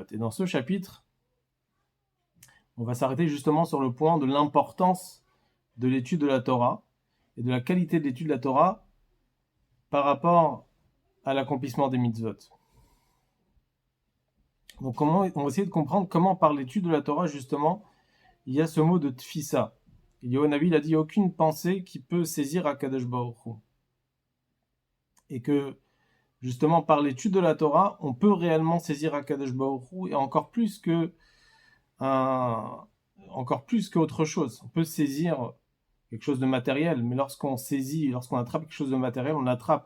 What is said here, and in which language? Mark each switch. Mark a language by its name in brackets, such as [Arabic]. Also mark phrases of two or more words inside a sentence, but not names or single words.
[French] Et dans ce chapitre, on va s'arrêter justement sur le point de l'importance de l'étude de la Torah et de la qualité de l'étude de la Torah par rapport à l'accomplissement des mitzvot. Donc on va essayer de comprendre comment par l'étude de la Torah justement il y a ce mot de tfisa. Eliyahu Hanavi il a dit aucune pensée qui peut saisir [Hebrew] הקדוש ברוך הוא. [French] Et que justement par l'étude de la Torah on peut réellement saisir [Hebrew] הקדוש ברוך הוא [French] et encore plus qu'autre chose. On peut saisir quelque chose de matériel, mais lorsqu'on attrape quelque chose de matériel, on attrape.